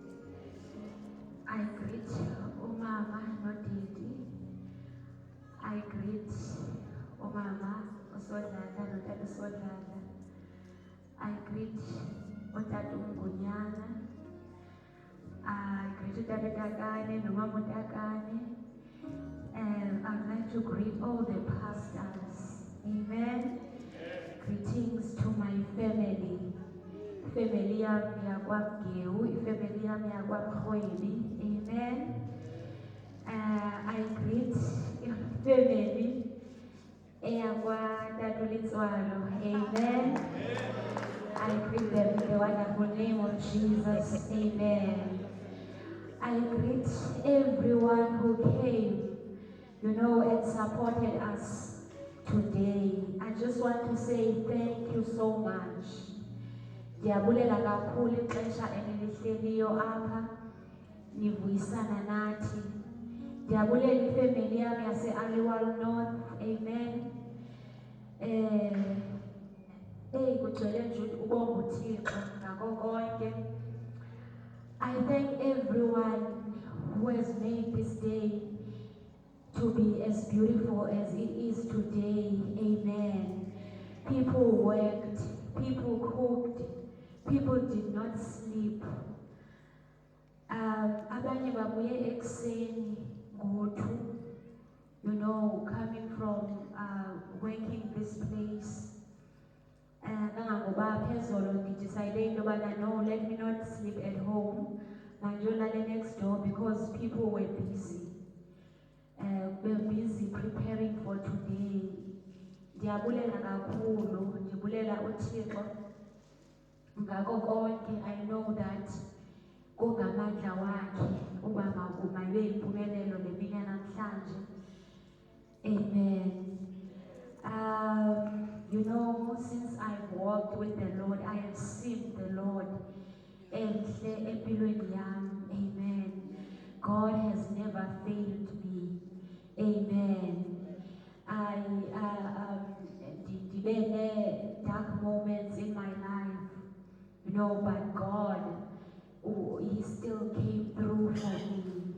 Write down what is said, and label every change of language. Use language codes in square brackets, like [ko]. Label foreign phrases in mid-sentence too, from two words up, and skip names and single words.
[en] I greet Umama Nodidi. I greet Umama Osodlala Notata Sodlala. I greet Otata Ngunyana. I greet Utata Takane, Numama Takane. And I'd like to greet all the pastors. Amen. Greetings to my family. [xh] Family yami yakwaMgewu, ifamily yami yakwaMrhwebi. [en] Amen. I greet family eyakwaTatulitswalo. Amen. I greet them in the wonderful name of Jesus. Amen. I greet everyone who came, and supported us today. I just want to say thank you so much. [xh] Ndiyabulela kakhulu ixesha enilihleliyo apha nivuyisana nathi. Ndiyabulela ifamily yami yase-Aliwal North. [en] Amen. [xh] Kugcwele nje ukubonga uThixo ngako konke. [en] I thank everyone who has made this day to be as beautiful as it is today. Amen. People worked, people cooked, people did not sleep. [xh] Abanye babuye ekuseni ngo-2, [en] coming from working this place. [xh] Kangangoba phezolo ngi-decide into yobana no, [en] let me not sleep at home. Mandiyolala next door because people were busy. We're busy preparing for today. [xh] Ndiyabulela kakhulu, ndibulela uThixo ngako konke. [en] I know that [xh] kungamandla wakhe uba mayibe yimpumelelo le mini yanamhlanje. [en] Amen. Since I've walked with the Lord, I have seen the Lord [xh] enhle empilweni yami. [en] Amen. God has never failed me. Amen. Ndibe dark moments in my life, but God, He still came through for me.